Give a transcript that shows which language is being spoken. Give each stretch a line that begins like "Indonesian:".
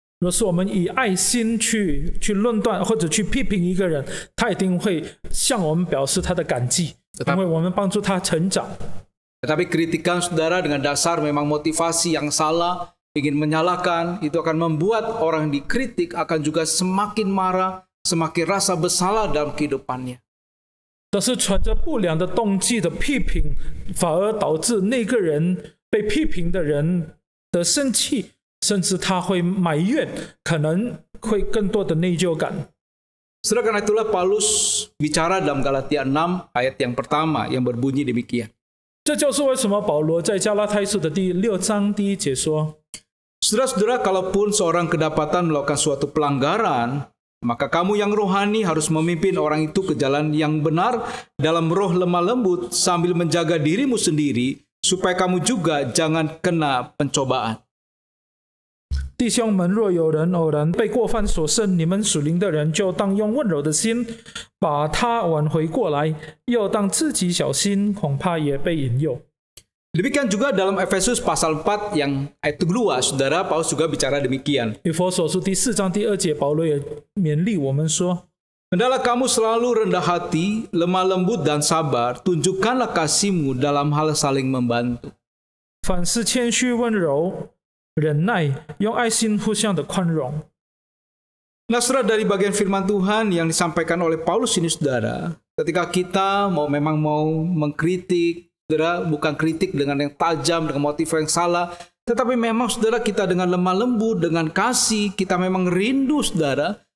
Chinese: 若是我们以爱心去论断或者去批评一个人，他一定会向我们表示他的感激，因为我们帮助他成长。
Indonesian: Tetapi kritikan, saudara, dengan dasar memang motivasi yang salah, ingin menyalahkan, itu akan membuat orang yang dikritik akan juga semakin marah, semakin rasa bersalah dalam kehidupannya.
Chinese: 但是存着不良的动机的批评，反而导致那个人被批评的人的生气，甚至他会埋怨，可能会更多的内疚感。
Indonesian: Saudara, karena itulah Paulus bicara dalam Galatia 6 ayat yang pertama yang berbunyi demikian.
Chinese: 这就是为什么保罗在加拉太书的第6章第1节说：
Indonesian: Saudara-saudara, kalaupun seorang kedapatan melakukan suatu pelanggaran, maka kamu yang rohani harus memimpin orang itu ke jalan yang benar dalam roh lemah lembut sambil menjaga dirimu sendiri, supaya kamu juga jangan kena pencobaan.
Chinese: 弟兄们，若有人偶然被过犯所胜，你们属灵的人就当用温柔的心把他挽回过来，又当自己小心，恐怕也被引诱。
Indonesian: Demikian juga dalam Efesus pasal 4 yang ayat 2, saudara, Paulus juga bicara demikian.
Chinese: 以弗所书第4章第2节，保罗也勉励我们说：
Indonesian: Hendaklah kamu selalu rendah hati, lemah lembut dan sabar, tunjukkanlah kasihmu dalam hal saling membantu.
Chinese: 凡事谦虚温柔，忍耐，用爱心互相的宽容。
Indonesian: Nah, saudara, dari bagian firman Tuhan yang disampaikan oleh Paulus ini, saudara, ketika kita memang mau mengkritik, saudara, bukan kritik dengan yang tajam, dengan motif yang salah, tetapi memang, saudara, kita dengan lemah lembut, dengan kasih, kita memang rindu, saudara,